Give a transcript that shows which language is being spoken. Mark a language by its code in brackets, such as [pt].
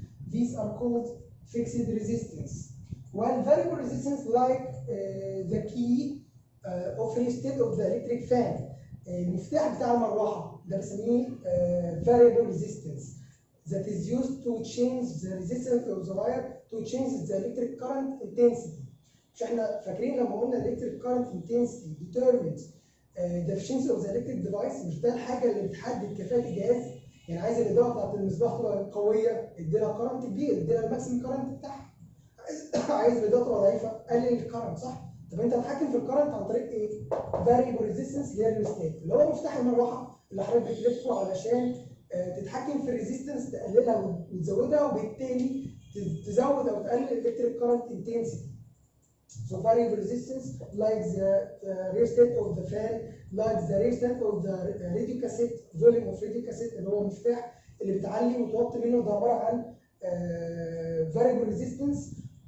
[en] These are called fixed resistance. While variable resistance, like the key of resistance of the electric fan, [ar] المفتاح بتاع المروحة ده بنسميه [en] variable resistance that is used to change the resistance of the wire to change the electric current intensity. [ar] مش احنا فاكرين لما قلنا [en] electric current intensity determines the efficiency of the electric device؟ [ar] مش ده الحاجة اللي بتحدد كفاءة الجهاز؟ يعني عايز الإضاءة بتاعت المصباح تبقى قوية، اديلها كرنت كبير، اديلها الماكسيمم كرنت بتاعها. عايز الإضاءة تبقى ضعيفة، قلل الكرنت، صح؟ طب انت بتتحكم في الكرنت عن طريق ايه؟ variable resistance اللي هي الريستات، اللي هو مفتاح المروحه اللي حضرتك بتلفه علشان تتحكم في الريزيستنس، تقللها وتزودها، وبالتالي تزود او تقلل الالكتريك كرنت انتنسيتي. [en] So variable resistance, like the resistant of the fan, like the resistant of the radio cassette, volume of radio cassette [ar] اللي هو مفتاح اللي بتعلي وتوطي منه، ده عباره عن [en] variable resistance.